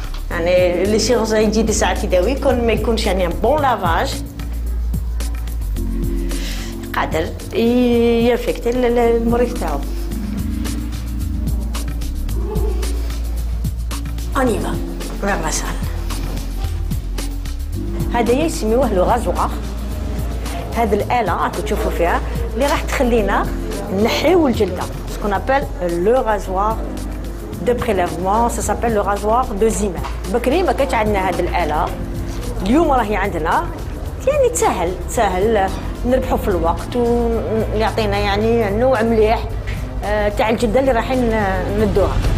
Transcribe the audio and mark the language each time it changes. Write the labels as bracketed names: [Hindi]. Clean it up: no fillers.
[Arabic] يعني [French] les chirurgiens [Arabic] يجي ساعات يداوي كون ما يكونش يعني [French] bon lavage [Arabic] قادر ينفكتي المريض تاعو. [French] On y va vers la salle. [Arabic] هذا يسميوه لو غازوار. هذه الآلة راكم تشوفوا فيها اللي راح تخلينا نحيو الجلدة. [French] Ce qu'on appelle le rasoir de prélèvement, ça s'appelle le rasoir de Zimmer. [Arabic] بكري ما كانش عندنا هذه الآلة، اليوم راهي عندنا، يعني تسهل نربحوا في الوقت ويعطينا يعني نوع مليح تاع الجلدة اللي رايحين ندوها.